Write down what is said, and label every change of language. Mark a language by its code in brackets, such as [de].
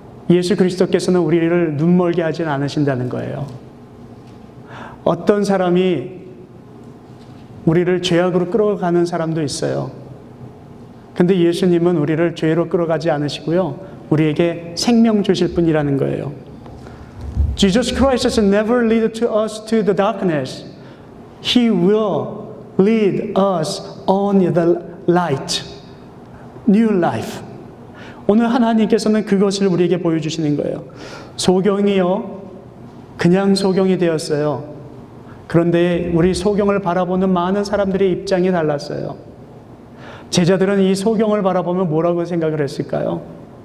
[ko] 예수 그리스도께서는 우리를 눈멀게 하진 않으신다는 거예요. 어떤 사람이 우리를 죄악으로 끌어가는 사람도 있어요. 근데 예수님은 우리를 죄로 끌어가지 않으시고요, 우리에게 생명 주실 분이라는 거예요. [en] Jesus Christ has never led us to the darkness. He will lead us on the light, new life. [ko] 오늘 하나님께서는 그것을 우리에게 보여주시는 거예요. 소경이요, 그냥 소경이 되었어요. 그런데 우리 소경을 바라보는 많은 사람들의 입장이 달랐어요. 제자들은 이 소경을 바라보면 뭐라고 생각을 했을까요?